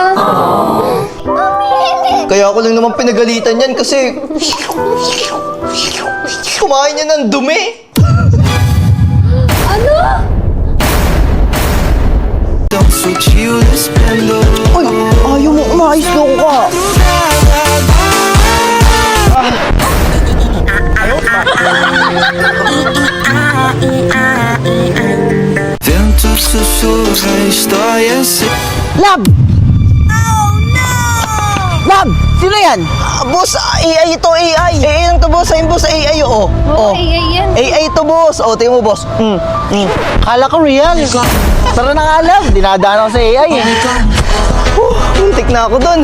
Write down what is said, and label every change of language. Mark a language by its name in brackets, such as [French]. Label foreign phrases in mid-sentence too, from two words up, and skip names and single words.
[Filipino] Kaya ako lang naman pinagalitan yan kasi... Kumain niya ng dumi. Ano? Uy, ayaw mo umayos ko ka. [Portuguese] Vento sussurra a história se... [Filipino] Lab! Lab! Sino yan? Boss, AI ito, AI. AI lang to, boss. Ayun, boss, AI, oo. Oo, AI yan. AI ito, boss. O, tingin mo, boss. Kala ko real. Tara na nga, Lab. Dinadaan ako sa AI. Muntik na ako dun.